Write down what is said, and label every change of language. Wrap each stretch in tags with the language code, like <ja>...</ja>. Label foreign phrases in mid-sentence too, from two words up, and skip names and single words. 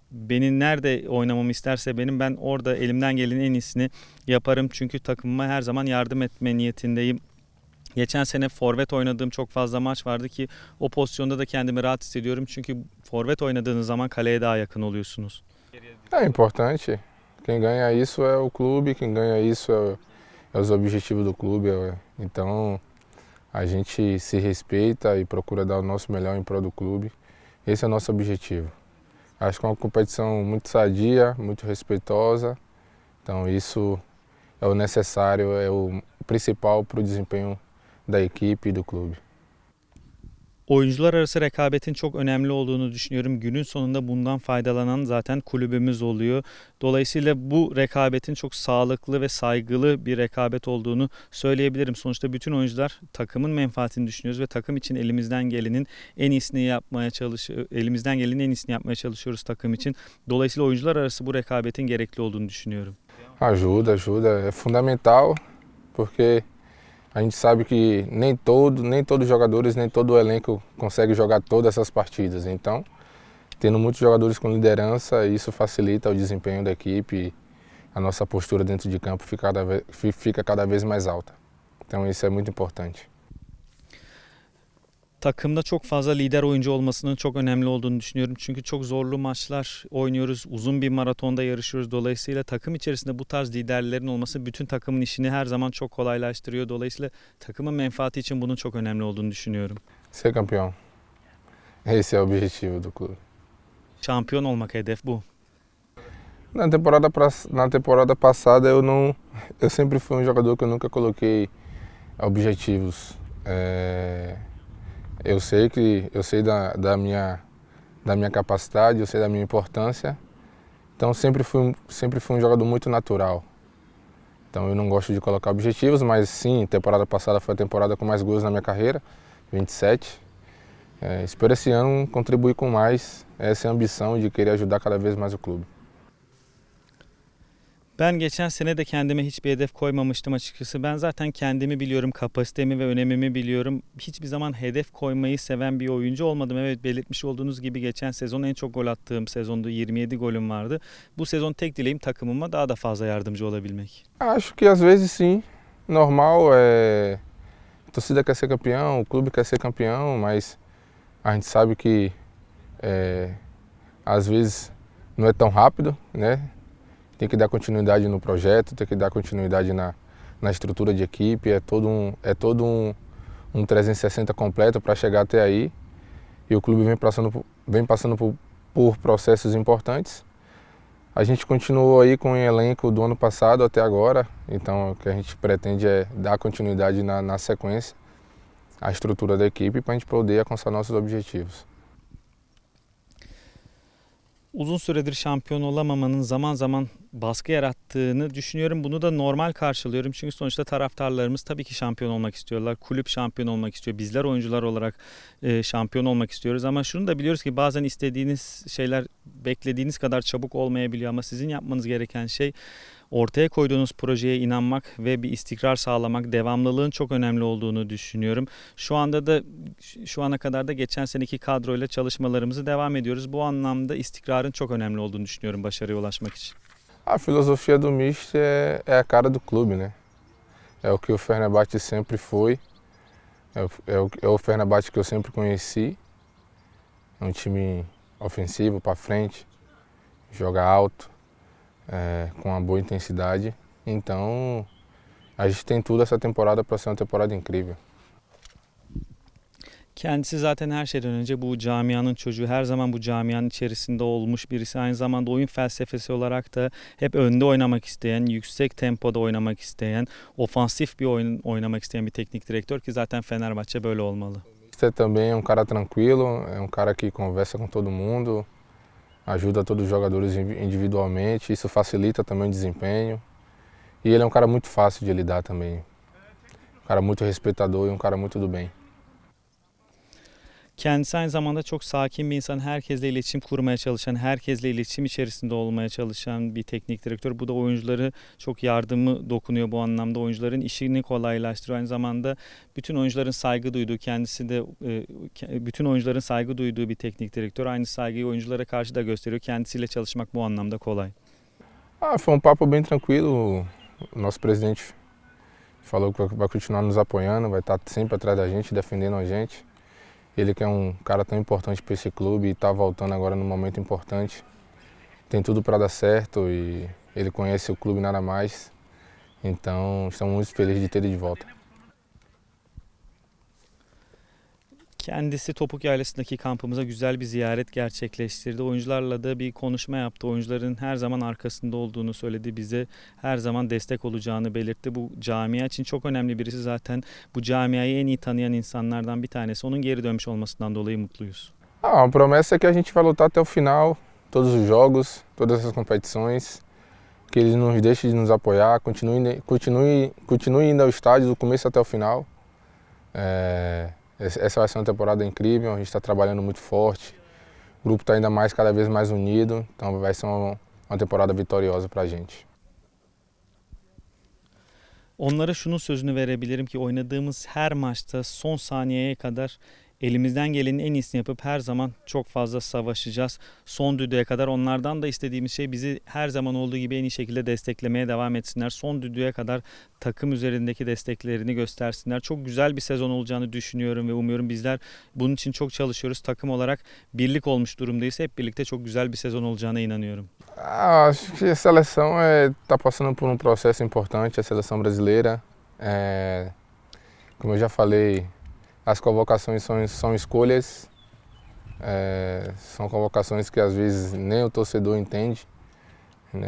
<tr>Beni nerede oynamamı isterse ben orada elimden gelenin en iyisini yaparım. Çünkü takımıma her zaman yardım etme niyetindeyim. Geçen sene forvet oynadığım çok fazla maç vardı ki o pozisyonda da kendimi rahat hissediyorum. Çünkü forvet oynadığınız zaman kaleye daha yakın oluyorsunuz.</tr> <pt>É importante. Quem ganha isso é o clube, quem ganha isso é os objetivos do clube. Então a gente se respeita e procura dar o nosso melhor em prol do clube. Esse é o nosso objetivo. Acho que é uma competição muito sadia, muito respeitosa. Então isso é o necessário, é o principal para o desempenho da equipe e do clube.</pt> <tr>Oyuncular arası rekabetin çok önemli olduğunu düşünüyorum. Günün sonunda bundan faydalanan zaten kulübümüz oluyor. Dolayısıyla bu rekabetin çok sağlıklı ve saygılı bir rekabet olduğunu söyleyebilirim. Sonuçta bütün oyuncular takımın menfaatini düşünüyoruz ve takım için elimizden gelenin en iyisini yapmaya çalışıyoruz takım için. Dolayısıyla oyuncular arası bu rekabetin gerekli olduğunu düşünüyorum.</tr> <pt>Ajuda, é fundamental, porque a gente sabe que nem todos os jogadores, nem todo o elenco consegue jogar todas essas partidas. Então, tendo muitos jogadores com liderança, isso facilita o desempenho da equipe e a nossa postura dentro de campo fica cada vez mais alta. Então, isso é muito importante.</pt> <tr>Takımda çok fazla lider oyuncu olmasının çok önemli olduğunu düşünüyorum. Çünkü çok zorlu maçlar oynuyoruz. Uzun bir maratonda yarışıyoruz. Dolayısıyla takım içerisinde bu tarz liderlerin olması bütün takımın işini her zaman çok kolaylaştırıyor. Dolayısıyla takımın menfaati için bunun çok önemli olduğunu düşünüyorum.</tr> <pt>Ser campeão. Esse é o objetivo do clube.</pt> <tr>Şampiyon olmak hedef bu.</tr> <pt>Na temporada passada eu sempre fui jogador que eu nunca coloquei objetivos. Eu sei da minha capacidade, eu sei da minha importância. Então sempre fui jogador muito natural. Então eu não gosto de colocar objetivos, mas sim, temporada passada foi a temporada com mais gols na minha carreira, 27. Espero esse ano contribuir com mais, essa é a ambição de querer ajudar cada vez mais o clube.</pt> <tr>Ben geçen sene de kendime hiçbir hedef koymamıştım açıkçası. Ben zaten kendimi biliyorum, kapasitemi ve önemimi biliyorum. Hiçbir zaman hedef koymayı seven bir oyuncu olmadım. Evet, belirtmiş olduğunuz gibi geçen sezon en çok gol attığım sezonda 27 golüm vardı. Bu sezon tek dileğim takımıma daha da fazla yardımcı olabilmek.</tr> <pt>Acho que às vezes sim, normal, a torcida quer ser campeão, o clube quer ser campeão, mas a gente sabe que às vezes não é tão rápido, né? Tem que dar continuidade no projeto, tem que dar continuidade na estrutura de equipe, é todo um 360 completo para chegar até aí. E o clube vem passando por processos importantes. A gente continuou aí com o elenco do ano passado até agora, então o que a gente pretende é dar continuidade na sequência, a estrutura da equipe para a gente poder alcançar nossos objetivos.</pt> <tr>Uzun süredir şampiyon olamamanın zaman zaman baskı yarattığını düşünüyorum. Bunu da normal karşılıyorum. Çünkü sonuçta taraftarlarımız tabii ki şampiyon olmak istiyorlar. Kulüp şampiyon olmak istiyor. Bizler oyuncular olarak şampiyon olmak istiyoruz. Ama şunu da biliyoruz ki bazen istediğiniz şeyler beklediğiniz kadar çabuk olmayabiliyor. Ama sizin yapmanız gereken şey ortaya koyduğunuz projeye inanmak ve bir istikrar sağlamak, devamlılığın çok önemli olduğunu düşünüyorum. Şu anda da şu ana kadar da geçen seneki kadroyla çalışmalarımızı devam ediyoruz. Bu anlamda istikrarın çok önemli olduğunu düşünüyorum başarıya ulaşmak için.</tr> <pt>A filosofia do Mist é a cara do clube, né? É o que o Fenerbahçe sempre foi, é o Fenerbahçe que eu sempre conheci. É um time ofensivo, para frente, joga alto, com uma boa intensidade. Então a gente tem tudo essa temporada para ser uma temporada incrível.</pt> <tr>Kendisi zaten her şeyden önce bu camianın çocuğu, her zaman bu camianın içerisinde olmuş birisi. Aynı zamanda oyun felsefesi olarak da hep önde oynamak isteyen, yüksek tempoda oynamak isteyen, ofansif bir oyun oynamak isteyen bir teknik direktör ki zaten Fenerbahçe böyle olmalı.</tr> <pt>Você também é um cara tranquilo, é um cara que conversa com todo mundo, ajuda todos os jogadores individualmente, isso facilita também o desempenho. E ele é um cara muito fácil de lidar também, um cara muito respeitador e um cara muito do bem.</pt> <tr>Kendisi aynı zamanda çok sakin bir insan, herkesle iletişim kurmaya çalışan, herkesle iletişim içerisinde olmaya çalışan bir teknik direktör. Bu da oyuncuları çok yardımı dokunuyor bu anlamda. Oyuncuların işini kolaylaştırıyor. Aynı zamanda bütün oyuncuların saygı duyduğu, kendisi de bütün oyuncuların saygı duyduğu bir teknik direktör. Aynı saygıyı oyunculara karşı da gösteriyor. Kendisiyle çalışmak bu anlamda kolay.</tr> <pt>Foi um papo bem tranquilo. O nosso presidente falou que vai continuar nos apoiando, vai estar sempre atrás da gente, defendendo a gente. Ele que é um cara tão importante para esse clube e está voltando agora num momento importante. Tem tudo para dar certo e ele conhece o clube nada mais. Então estamos muito felizes de ter ele de volta.</pt> <tr>Kendisi Topuk Yaylası'ndaki kampımıza güzel bir ziyaret gerçekleştirdi. Oyuncularla da bir konuşma yaptı. Oyuncuların her zaman arkasında olduğunu söyledi. Bize her zaman destek olacağını belirtti. Bu camia için çok önemli birisi, zaten bu camiayı en iyi tanıyan insanlardan bir tanesi. Onun geri dönmüş olmasından dolayı mutluyuz.</tr> <pt>A promessa é que a gente vai lutar até o final, todos os jogos, todas as competições, que ele nos deixe de nos apoiar, continue indo ao estádio do começo até o final. Essa vai ser uma temporada incrível, a gente está trabalhando muito forte, o grupo está ainda mais, cada vez mais unido, então vai ser uma temporada vitoriosa para a gente.</pt> <tr>Onlara şunun sözünü verebilirim ki oynadığımız her maçta son saniyeye kadar elimizden gelenin en iyisini yapıp her zaman çok fazla savaşacağız. Son düdüğe kadar onlardan da istediğimiz şey bizi her zaman olduğu gibi en iyi şekilde desteklemeye devam etsinler. Son düdüğe kadar takım üzerindeki desteklerini göstersinler. Çok güzel bir sezon olacağını düşünüyorum ve umuyorum. Bizler bunun için çok çalışıyoruz. Takım olarak birlik olmuş durumdayız. Hep birlikte çok güzel bir sezon olacağına inanıyorum.</tr> <pt>Acho que a seleção está passando por processo importante, a seleção brasileira. Como eu já falei, as convocações são escolhas, são convocações que às vezes nem o torcedor entende, né?</pt>